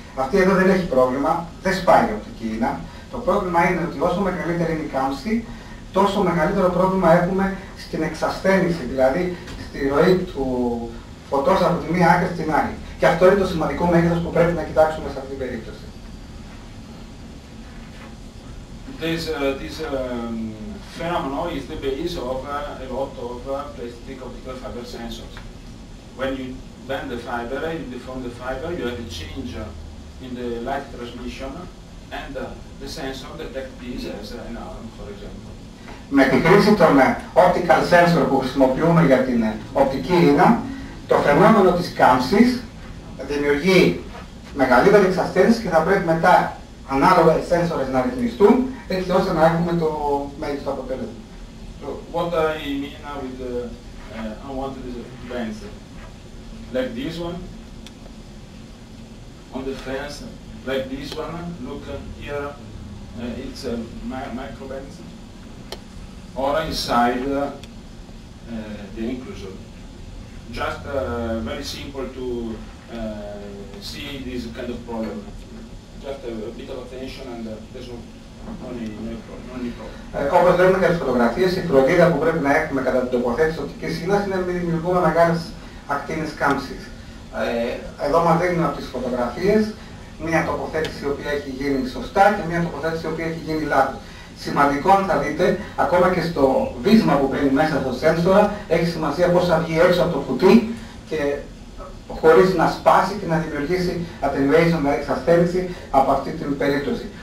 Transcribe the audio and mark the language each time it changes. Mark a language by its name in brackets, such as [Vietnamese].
[Greek] Αυτή εδώ δεν έχει πρόβλημα, δεν σπάει η οπτική ίνα. Το πρόβλημα είναι ότι όσο μεγαλύτερη είναι η κάμψη, τόσο μεγαλύτερο πρόβλημα έχουμε στην εξασθένηση, δηλαδή στη ροή του φωτός από τη μία άκρη στην άλλη. Και αυτό είναι το σημαντικό μέγεθος που πρέπει να κοιτάξουμε σε αυτή την περίπτωση. [English] This phenomenon is the base of a lot of plastic optical fiber sensors. When you bend the fiber, you deform the fiber, you have a change in the light transmission, and the sensor detects this as an arm, for example. [Greek] Με τη χρήση των optical sensor που χρησιμοποιούμε για την οπτική ίνα, το φαινόμενο της κάμψης δημιουργεί μεγαλύτερη εξασθένηση και θα πρέπει μετά ανάλογα οι sensors να ρυθμιστούν, έτσι ώστε να έχουμε το μέγιστο αποτέλεσμα. [English] So what I mean now with the unwanted bands, like this one, on the fence, like this one, look here, it's a micro bands, or inside the enclosure. Just very simple to see this kind of problem. Just a bit of attention and there's no problem. [Greek] Όπως λέμε για τις φωτογραφίες, η φροντίδα που πρέπει να έχουμε κατά την τοποθέτηση οπτικής ίνας είναι να μην δημιουργούμε μεγάλες ακτίνες κάμψης. Εδώ μας δίνουν από τις φωτογραφίες μια τοποθέτηση η οποία έχει γίνει σωστά και μια τοποθέτηση η οποία έχει γίνει λάθος. Σημαντικό, αν θα δείτε, ακόμα και στο βίσμα που μπαίνει μέσα στο σένσορα, έχει σημασία πώς θα βγει έξω από το κουτί και χωρίς να σπάσει και να δημιουργήσει attenuation, δηλαδή εξασθένηση από αυτή την περίπτωση.